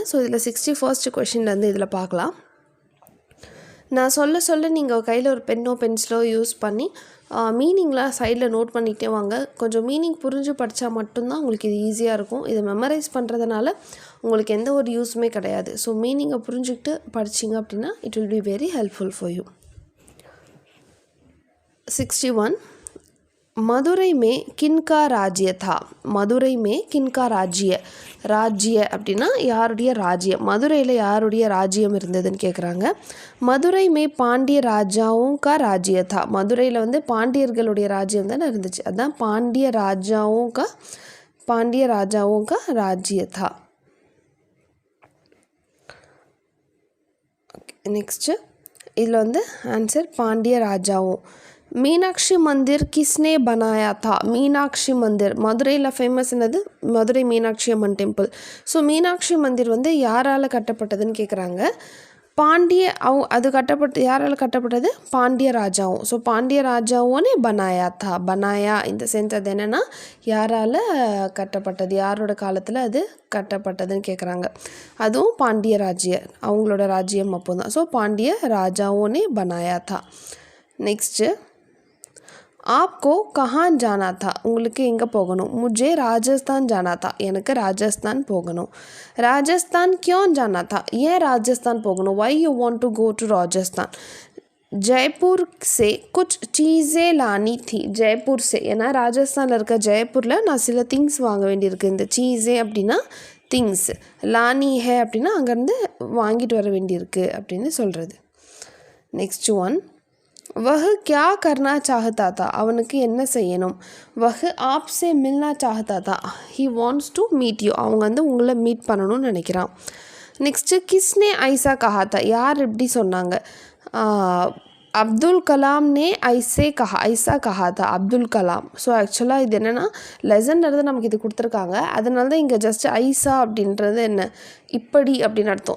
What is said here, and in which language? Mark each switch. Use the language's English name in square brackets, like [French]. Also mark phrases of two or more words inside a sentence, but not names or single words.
[Tamil] ஸோ இதில் 61st கொஷின்லேருந்து இதில் பார்க்கலாம். நான் சொல்ல நீங்கள் கையில் ஒரு பென்னோ பென்சிலோ யூஸ் பண்ணி மீனிங்லாம் சைடில் நோட் பண்ணிகிட்டே வாங்க. கொஞ்சம் மீனிங் புரிஞ்சு படித்தா மட்டும்தான் உங்களுக்கு இது ஈஸியாக இருக்கும். இதை மெமரைஸ் பண்ணுறதுனால உங்களுக்கு எந்த ஒரு யூஸுமே கிடையாது. ஸோ மீனிங்கை புரிஞ்சுக்கிட்டு படிச்சிங்க அப்படின்னா [English] it will be very helpful for you. [Hindi] 61 मदुरई में किनका राज्य था. मदुरई में किनका राज्य. राज्य [Tamil] அப்படின்னா யாருடைய ராஜ்யம், மதுரையில் யாருடைய ராஜ்யம் இருந்ததுன்னு கேட்குறாங்க. [Hindi] मदुरै में पांड्य राजाओं का राज्य था. [Tamil] மதுரையில் வந்து பாண்டியர்களுடைய ராஜ்யம் தானே இருந்துச்சு. [Hindi] அதுதான் पांड्य राजाओं का राज्य था. [Tamil] நெக்ஸ்ட்டு இதில் வந்து ஆன்சர் பாண்டிய ராஜாவும். [Hindi] मीनाक्षी मंदिर किसने बनाया था. [Tamil] मीनाक्षी मंदिर மதுரையில் ஃபேமஸ் என்னது, மதுரை மீனாட்சி அம்மன் டெம்பிள். ஸோ மீனாட்சி மந்திர் வந்து யாரால் கட்டப்பட்டதுன்னு கேட்குறாங்க. அது யாரால் கட்டப்பட்டது, பாண்டிய ராஜாவும். [Hindi] ஸோ पांड्य राजाओं ने बनाया था. [Tamil] பனாயா இந்த சென்ஸ் அது என்னென்னா யாரால் கட்டப்பட்டது, யாரோட காலத்தில் அது கட்டப்பட்டதுன்னு கேட்குறாங்க. அதுவும் பாண்டிய அவங்களோட ராஜ்யம் அப்போ தான். [Hindi] ஸோ पांड्य राजाओं ने बनाया था. நெக்ஸ்ட்டு आपको कहाँ जाना था. [Tamil] உங்களுக்கு எங்கே போகணும். [Hindi] मुझे राजस्थान जाना था. [Tamil] எனக்கு ராஜஸ்தான் போகணும். [Hindi] राजस्थान क्यों जाना था. [Tamil] ஏன் ராஜஸ்தான் போகணும். [English] why you want to go to राजस्थान. [Hindi] जयपुर से कुछ चीज़ें लानी थी. जयपुर से [Tamil] ஏன்னா ராஜஸ்தானில் இருக்க ஜெயப்பூரில் நான் சில திங்ஸ் வாங்க வேண்டியிருக்கு. இந்த சீஸே அப்படின்னா திங்ஸ், [Hindi] लानी है [Tamil] அப்படின்னா அங்கேருந்து வாங்கிட்டு வர வேண்டியிருக்கு அப்படின்னு சொல்கிறது. [English] next one, [Hindi] वह क्या करना चाहता था. [Tamil] அவனுக்கு என்ன செய்யணும். [Hindi] वह आपसे मिलना चाहता था. [English] he wants to meet you. [Tamil] அவங்க வந்து உங்களை மீட் பண்ணணும்னு நினைக்கிறான். [Hindi] நெக்ஸ்ட்டு किसने ऐसा कहा था. [Tamil] யார் இப்படி சொன்னாங்க. [Hindi] अब्दुल कलाम ने ऐसा कहा था. அப்துல் கலாம். [Tamil] ஸோ ஆக்சுவலாக இது என்னென்னா லெசன்றது நமக்கு இது கொடுத்துருக்காங்க. அதனால தான் இங்கே ஜஸ்ட் ஐசா அப்படின்றது என்ன இப்படி அப்படின்னு அர்த்தம்.